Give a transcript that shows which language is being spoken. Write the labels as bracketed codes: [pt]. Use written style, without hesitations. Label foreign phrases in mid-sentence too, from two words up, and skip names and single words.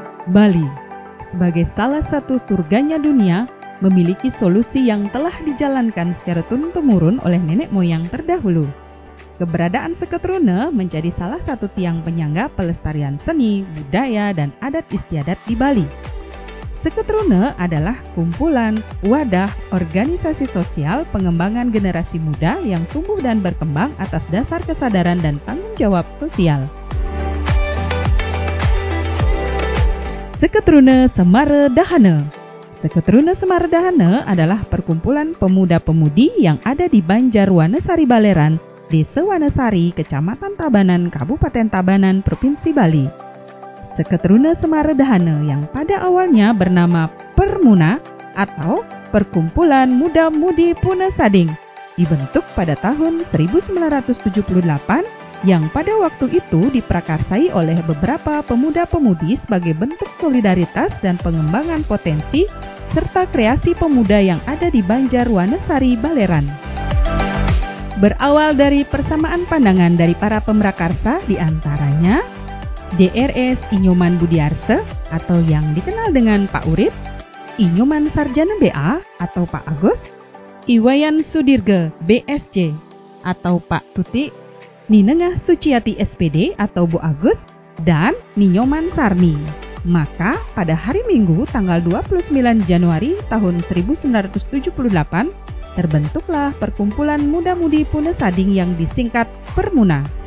[id] Bali, sebagai salah satu surganya dunia, memiliki solusi yang telah dijalankan secara turun-temurun oleh nenek moyang terdahulu. Keberadaan Seketrune menjadi salah satu tiang penyangga pelestarian seni, budaya, dan adat istiadat di Bali. Seketrune adalah kumpulan, wadah, organisasi sosial pengembangan generasi muda yang tumbuh dan berkembang atas dasar kesadaran dan tanggung jawab sosial. Seketrune Semaredahana. Seketrune Semaredahana adalah perkumpulan pemuda-pemudi yang ada di Banjarwanesari Baleran, Desa Wanesari, Kecamatan Tabanan, Kabupaten Tabanan, Provinsi Bali. Seketrune Semaredahana yang pada awalnya bernama Permuna atau Perkumpulan Muda-Mudi Punasading dibentuk pada tahun 1978 yang pada waktu itu diprakarsai oleh beberapa pemuda-pemudi sebagai bentuk solidaritas dan pengembangan potensi serta kreasi pemuda yang ada di Banjarwanesari Baleran. Berawal dari persamaan pandangan dari para pemrakarsa, diantaranya DRS Inyoman Budiarse atau yang dikenal dengan Pak Urip, Inyoman Sarjana BA atau Pak Agus, Iwayan Sudirge BSC atau Pak Tuti, Ninengah Suciati SPD atau Bu Agus, dan Ninyoman Sarni. Maka pada hari Minggu tanggal 29 Januari tahun 1978 terbentuklah Perkumpulan Muda-Mudi Punasading yang disingkat Permuna.